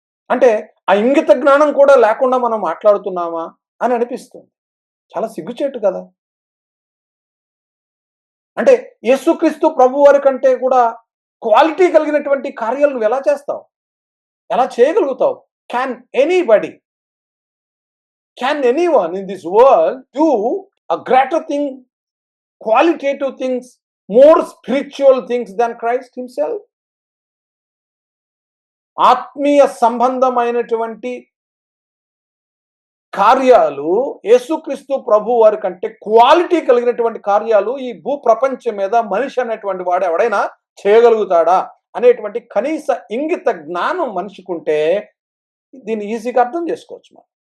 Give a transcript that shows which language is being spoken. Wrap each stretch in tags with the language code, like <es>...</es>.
<te>అంటే ఆ ఇంగిత జ్ఞానం కూడా లేకుండా మనం మాట్లాడుతున్నామా అని అనిపిస్తుంది. చాలా సిగ్గుచేటు కదా! అంటే యేసుక్రీస్తు ప్రభువారి కంటే కూడా క్వాలిటీ కలిగినటువంటి కార్యాలు నువ్వెలా చేస్తావు? ఎలా చేయగలుగుతావు?</te> <en>Can anybody, can anyone in this world do a greater thing, qualitative things, more spiritual things than Christ himself?</en> <te>ఆత్మీయ సంబంధమైనటువంటి కార్యాలు యేసుక్రీస్తు ప్రభువారి కంటే క్వాలిటీ కలిగినటువంటి కార్యాలు ఈ భూ ప్రపంచం మీద మనిషి అనేటువంటి వాడు ఎవడైనా చేయగలుగుతాడా అనేటువంటి కనీస ఇంగిత జ్ఞానం మనిషికుంటే దీన్ని ఈజీగా అర్థం చేసుకోవచ్చు మనం.</te>